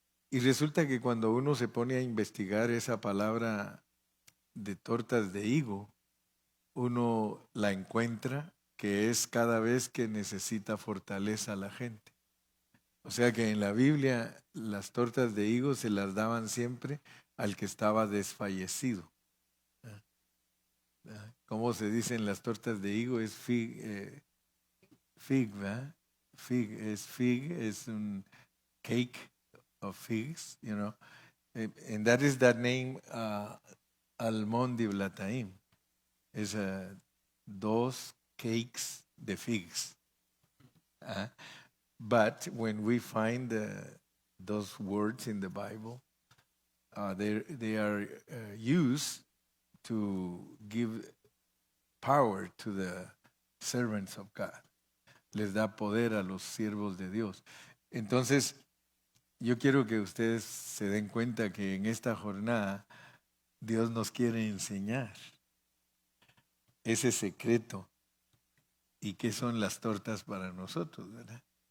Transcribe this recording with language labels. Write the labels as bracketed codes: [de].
[es] Y resulta que cuando uno se pone a investigar esa palabra de tortas de higo, uno la encuentra que es cada vez que necesita fortaleza la gente. O sea que en la Biblia las tortas de higo se las daban siempre al que estaba desfallecido. ¿Cómo se dicen las tortas de higo? Es fig, ¿verdad? [en] Fig [es] es un [en] cake of figs, you know. And that is that name, Almón Diblatayim. [es] Es 2 cakes de figs. [en] But when we find those words in the Bible, they are used to give power to the servants of God. [es] Les da poder a los siervos de Dios. Entonces, yo quiero que ustedes se den cuenta que en esta jornada Dios nos quiere enseñar ese secreto y qué son las tortas para nosotros, ¿verdad?